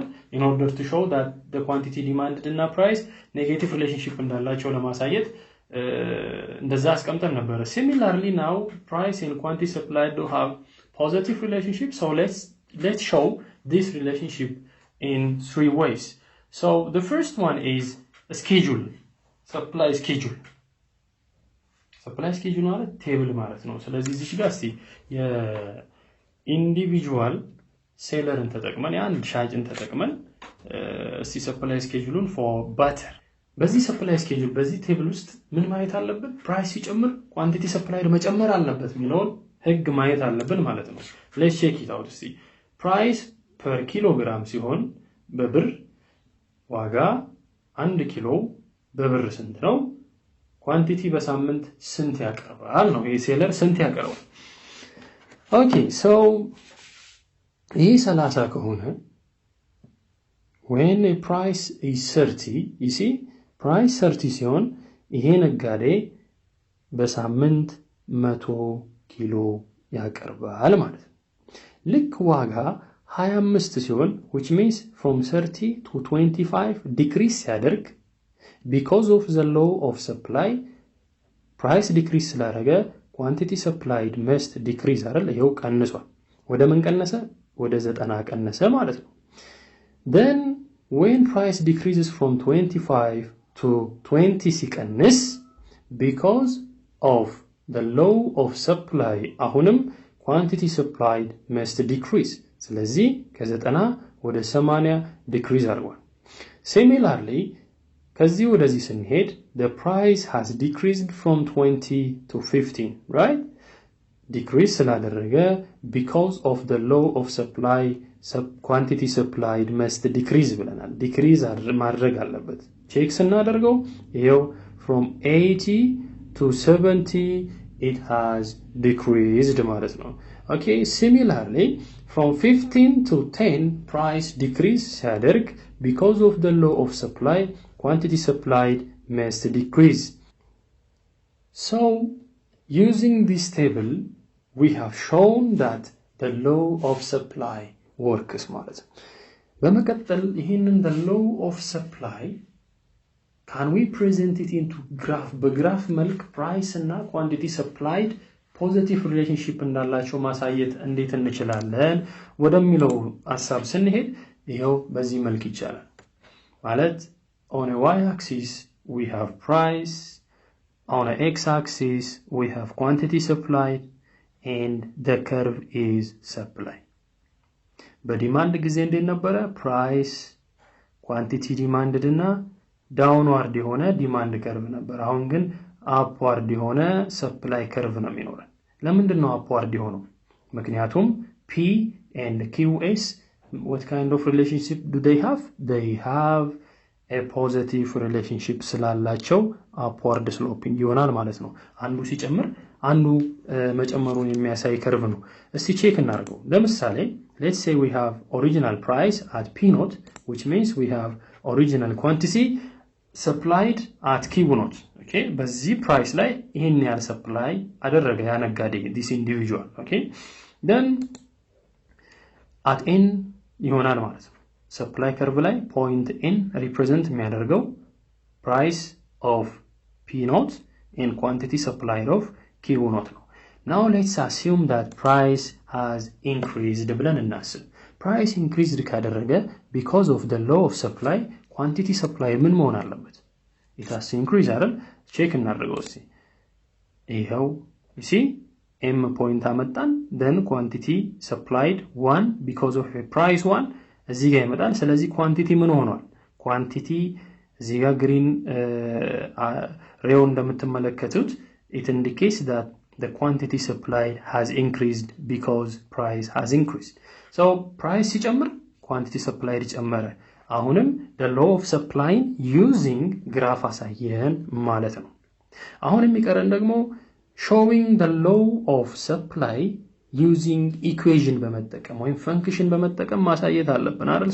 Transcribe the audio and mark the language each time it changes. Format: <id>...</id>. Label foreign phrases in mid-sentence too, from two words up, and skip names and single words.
<en>In order to show that the quantity demanded እና price negative relationship</en> <am>እንዳላቸው ለማሳየት እንደዛ አስቀምጠን ነበር.</am> <en>Similarly now price and quantity supplied do have positive relationship, so let's show this relationship in 3 ways. So the first one is a schedule, supply schedule. Supply schedule</en> <am>ማለት ቴብል ማለት ነው. ስለዚህ እዚህ ጋር እስቲ የኢንዲቪጁዋል ሴለርን ተጠቅመን አንድ ሻጭን ተጠቅመን እስቲ</am> <en>supply schedule for butter</en> <am>በዚህ</am> <en>supply schedule</en> <am>በዚህ ቴብል ውስጥ ምን ማየት አለብን? ፕራይስ ሲጨምር</am> <en>quantity supplied</en> <am>መጨመር አለበት የሚለውን ህግ ማየት አለብን ማለት ነው.</am> <en>let's check it out.</en> <am>እስቲ</am> <en>price per kilogram</en> <am>ሲሆን በብር ዋጋ 1 ኪሎ በብር ስንት ነው? ኳንቲቲ በሳምንት ስንት ያቀርባል ነው? ይሄ ሴለር ስንት ያቀርባል?</am> <en>okay so</en> <am>ይሄ 30 ከሆነ</am> <en>when a price is 30, you see price 30</en> <am>ሲሆን ይሄ ነጋዴ በሳምንት 100 ኪሎ ያቀርባል ማለት ነው. ልክ ዋጋ 25 ሲሆን</am> <en>which means from 30 to 25 decrease ሲያደርግ because of the law of supply price decrease ስላደረገ quantity supplied must decrease</en> <am>አይደል? ይሄው ቀንሷል. ወደ ምን ቀነሰ? ወደ 90 ቀነሰ ማለት ነው.</am> <en>Then when price decreases from 25 to 20 ሲቀንስ because of the law of supply አሁንም quantity supplied must decrease.</en> <am>ስለዚህ ከ90 ወደ 80 decrease አድርጓል.</am> <en>Similarly</en> <am>ከዚህ ወደዚህ ስንሄድ</am> <en>the price has decreased from 20 to 15, right? Decrease ስላደረገ because of the law of supply quantity supplied must decrease ብለናል.</en> <am>decrease ማድረግ አለበት. ቼክ ስናደርገው ይሄው</am> <en>from 80 to 70 it has decreased</en> <am>ማለት ነው.</am> <en>Okay, similarly from 15 to 10 price decrease ሲያደርግ because of the law of supply quantity supplied must decrease. So using this table we have shown that the law of supply works</en> <am>ማለት ነው. በመቀጠል ይሄንን</am> <en>the law of supply can we present it into graph?</en> <am>በግራፍ መልክ</am> <en>price እና quantity supplied positive relationship</en> <am>እንዳላቸው ማሳየት እንዴት እንችላለን ወደሚለው ሐሳብ ስንሄድ ይሄው በዚህ መልክ ይቻላል ማለት</am> <en>on a y-axis we have price, on a x-axis we have quantity supplied, and the curve is supply.</en> <am>በዲማንድ ጊዜ እንዴት ነበረ?</am> <en>price quantity demanded</en> <am>እና downward የሆነ</am> <en>demand curve</en> <am>ነበር. አሁን ግን upward የሆነ</am> <en>supply curve</en> <am>ነው የሚኖረን. ለምንድን ነው</am> <en>upward</en> <am>የሆነው? ምክንያቱም</am> <en>P and QS what kind of relationship do they have? They have a positive relationship ስላላቸው upward sloping</en> <am>ይሆናል ማለት ነው. አንዱ ሲጨምር አንዱ መጨመሩን የሚያሳይ ከርቭ ነው. እስቲ ቼክ እናድርገው.</am> <en>ለምሳሌ let's say we have original price at P naught, which means we have original quantity supplied at Q naught.</en> <am>Okay, በዚህ price ላይ ይሄን ያህል supply አደረገ ያ ነጋዴ</am> <en>this individual. Okay, then at N</en> <am>ይሆናል ማለት ነው.</am> <en>supply curve ላይ point N represent የሚያደርገው price of P naught and quantity supplied of Q naught ነው. Now let's assume that price has increased</en> <am>ብለን እናስብ.</am> <en>price increased ካደረገ because of the law of supply quantity supply</en> <am>ምን መሆን አለበት?</am> <en>it has to increase</en> <am>አይደል? ቼክ እናድርገው እስቲ. ይሄው</am> <en>you see M point አመጣን then quantity supplied 1 because of a price 1</en> <am>እዚህ ጋር ይመጣል.</am> <en>ስለዚህ quantity</en> <am>ምን ሆኗል?</am> <en>quantity</en> <am>እዚህ ጋር</am> <en>green</en> <am>ሬው እንደምትመለከቱት</am> <en>it indicates that the quantity supplied has increased because price has increased. So price ሲጨምር quantity supplied ጨመረ. አሁንም the law of supply using graph</en> <am>አሳየን ማለት ነው. አሁን የሚቀረን ደግሞ</am> <en>showing the law of supply using equation</en> <am>በመጠቀም ወይም function በመጠቀም ማሳየት አለብን አይደል?</am>